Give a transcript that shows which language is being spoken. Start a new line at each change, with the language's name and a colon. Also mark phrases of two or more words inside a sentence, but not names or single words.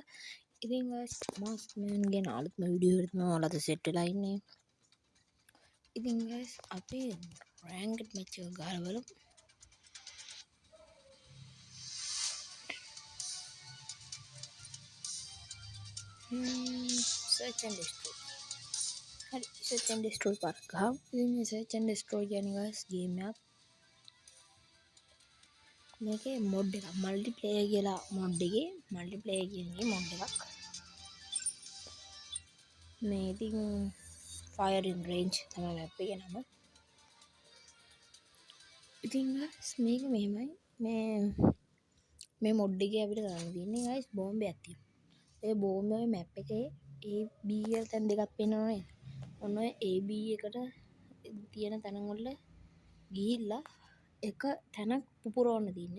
Sinhala: ඉතින් guys මාස්ක්මෑන් ගේ අලුත්ම වීඩියෝ එකකට තමයි ඔයාලා අද සෙට් වෙලා ඉන්නේ. ඉතින් guys අපි
English: ranked match
Sinhala: එක ගහලා බලමු. Search and destroy. හරි search and destroy පාරක් ගහමු. ඉතින් මේ search and destroy කියන්නේ guys game එකක්. මේකේ mod එකක් multiplayer කියලා mod එකේ multiplayer කියන්නේ mod එකක්. මේ ඉතින් fire in range තමයි map එකේ නම. ඉතින් guys මේක මෙහෙමයි මේ mod එකේ අපිට කරන්න තියෙන්නේ guys බෝම්බයක් තියෙනවා. ඒ බෝම්බේ map එකේ A B කියලා තැන් දෙකක් පේනවා නේද? ඔන්න ඔය A B එකට තියෙන තැන වල ගිහිල්ලා එක තැනක් පුපුරවන්න තියෙන්නේ.